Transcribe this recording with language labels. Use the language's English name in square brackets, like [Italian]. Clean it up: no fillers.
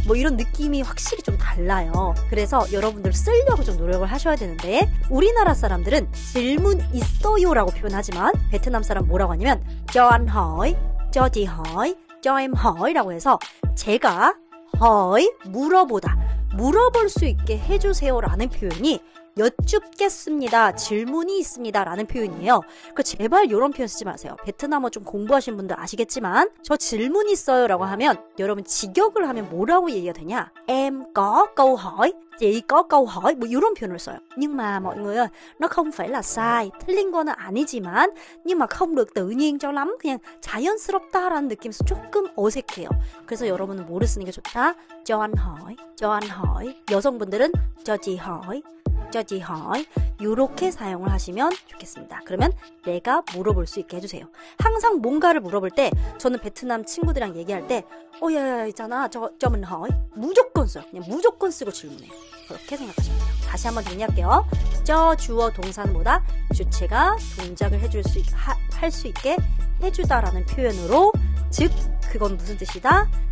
[Korean] 뭐 이런 느낌이 확실히 좀 달라요. 그래서 여러분들 쓰려고 좀 노력을 하셔야 되는데 우리나라 사람들은 질문 있어요라고 표현하지만 베트남 사람 뭐라고 하냐면 [Vietnamese] cho anh hỏi, cho chị hỏi, cho em hỏi [Korean] 라고 해서 제가 hỏi, 물어보다, 물어볼 수 있게 해주세요라는 표현이 여쭙겠습니다. 질문이 있습니다. 라는 표현이에요. 그 제발 이런 표현 쓰지 마세요. 베트남어 좀 공부하신 분들 아시겠지만 저 질문 있어요 라고 하면 여러분 직역을 하면 뭐라고 얘기가 되냐? [Vietnamese] Em có câu hỏi, chị có câu hỏi [Korean] 뭐 이런 표현을 써요. [Vietnamese] Nhưng mà mọi người ơi, nó không phải là sai. [Korean] 틀린 거는 아니지만 [Vietnamese] nhưng mà không được tự nhiên cho lắm. [Korean] 그냥 자연스럽다라는 느낌에서 조금 어색해요. 그래서 여러분은 뭐를 쓰는 게 좋다? [Vietnamese] Cho anh hỏi, cho anh hỏi. [Korean] 여성분들은 [Vietnamese] cho chị hỏi, cho chị hỏi [Korean] 이렇게 사용을 하시면 좋겠습니다. 그러면 내가 물어볼 수 있게 해주세요. 항상 뭔가를 물어볼 때 저는 베트남 친구들이랑 얘기할 때 야야 있잖아 저 [Vietnamese] mình hỏi [Korean] 무조건 써요. 그냥 무조건 쓰고 질문해요. 그렇게 생각하시면 돼요. 다시 한번 정리할게요. 저 주어 동사는 뭐다? 주체가 동작을 할 수 있게 해주다라는 표현으로 즉 그건 무슨 뜻이다?